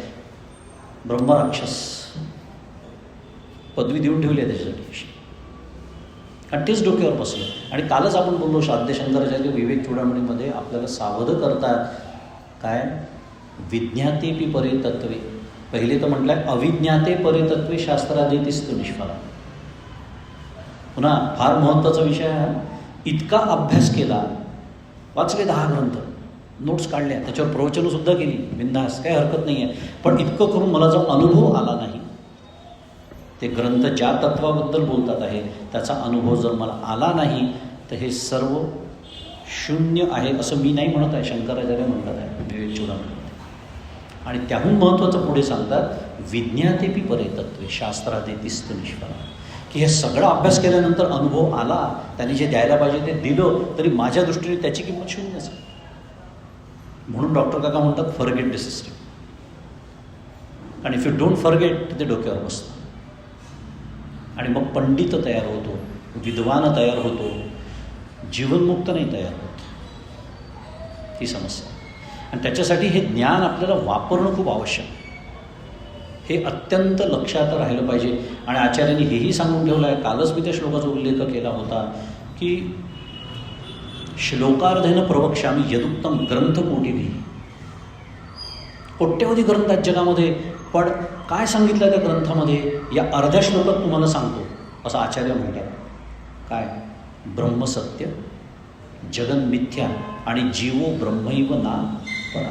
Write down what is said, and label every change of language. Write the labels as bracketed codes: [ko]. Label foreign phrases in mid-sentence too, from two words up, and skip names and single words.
[mr] ब्रह्मराक्षस पदवी देऊन ठेवली आहे त्याच्यासाठी, आणि तेच डोक्यावर बसलं. आणि कालच आपण बोललो श्राद्ध शंकराचार्य विवेक चूडामणीमध्ये आपल्याला सावध करतात काय? [sa] विज्ञातेपि परे तत्वे. [mr] पहिले तर म्हटलं आहे [sa] अविज्ञाते परे तत्वे शास्त्रादेतीस्तु निष्फला. [mr] पुन्हा फार महत्त्वाचा विषय आहे. इतका अभ्यास केला, वाचले 10 ग्रंथ, नोट्स काढल्या, त्याच्यावर प्रवचनंसुद्धा केली, बिनधास्त, काही हरकत नाही आहे. पण इतकं करून मला जो अनुभव आला नाही, ते ग्रंथ ज्या तत्वाबद्दल बोलतात आहे त्याचा अनुभव जर मला आला नाही, तर हे सर्व शून्य आहे असं मी नाही म्हणत आहे, शंकराचार्य म्हणतात आहे विवेक चूडामणी. आणि त्याहून महत्त्वाचं पुढे सांगतात [sa] विज्ञातेपि परे तत्वे शास्त्रादेतीस्तु निष्फला, [mr] की हे सगळं अभ्यास केल्यानंतर अनुभव आला, त्यांनी जे द्यायला पाहिजे ते दिलं, तरी माझ्या दृष्टीने त्याची किंमत शून्यच आहे. म्हणून डॉक्टर काका म्हणतात [en] forget the system. आणि if you don't forget, [mr] ते डोक्यावर बसतं. आणि मग पंडित तयार होतो, विद्वान तयार होतो, जीवनमुक्त नाही तयार होत. ही समस्या. आणि त्याच्यासाठी हे ज्ञान आपल्याला वापरणं खूप आवश्यक आहे. हे अत्यंत लक्षात राहिलं पाहिजे. आणि आचार्यांनी हेही सांगून ठेवलं आहे, कालच मी त्या श्लोकाचा उल्लेख केला होता, की [sa] श्लोकार्धेन प्रवक्ष्यामि यदुक्तम ग्रंथकोटिभिः. [mr] कोट्यवधी ग्रंथ आहेत जगामध्ये, पण काय सांगितलं त्या ग्रंथामध्ये या अर्ध्या श्लोकात तुम्हाला सांगतो, असं आचार्य म्हणतात. काय? [sa] ब्रह्मसत्य, जगन्मिथ्या आणि जीवो ब्रह्मैव ना परा.